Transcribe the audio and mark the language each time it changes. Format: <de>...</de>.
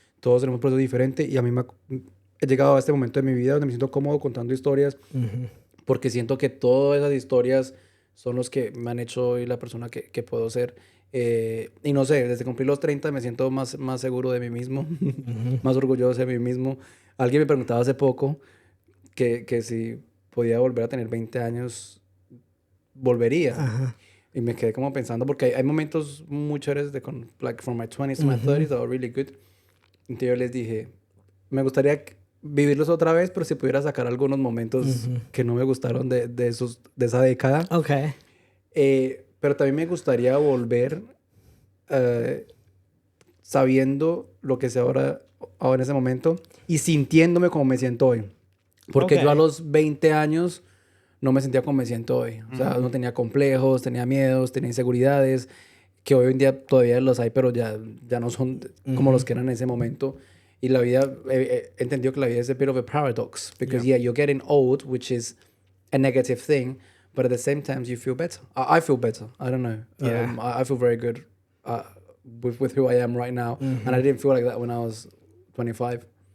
<es>Todos tenemos un proceso diferente y a mí he llegado a este momento de mi vida donde me siento cómodo contando historias porque siento que todas esas historias son los que me han hecho hoy la persona que puedo ser. Y no sé, desde cumplir los 30 me siento más seguro de mí mismo, más orgulloso de mí mismo. Alguien me preguntaba hace poco que si podía volver a tener 20 años, volvería. Ajá. Y me quedé como pensando, porque hay momentos muy chéveres</es> <en>like from my 20s to my 30s that were really good.</en> <es>Entonces yo les dije, me gustaría vivirlos otra vez, pero si pudiera sacar algunos momentos que no me gustaron de esa década. Ok. Pero también me gustaría volver sabiendo lo que sé ahora en ese momento y sintiéndome como me siento hoy. Porque yo a los 20 años no me sentía como me siento hoy. O sea, no tenía complejos, tenía miedos, tenía inseguridades, que hoy en día todavía los hay, pero ya no son como los que eran en ese momento. Y la vida, he entendido que la vida es</es> <en>a bit of a paradox. Because, yeah, you're getting old, which is a negative thing, but at the same time, you feel better. I feel better. I don't know. Yeah. I feel very good with who I am right now. And I didn't feel like that when I was 25.</en>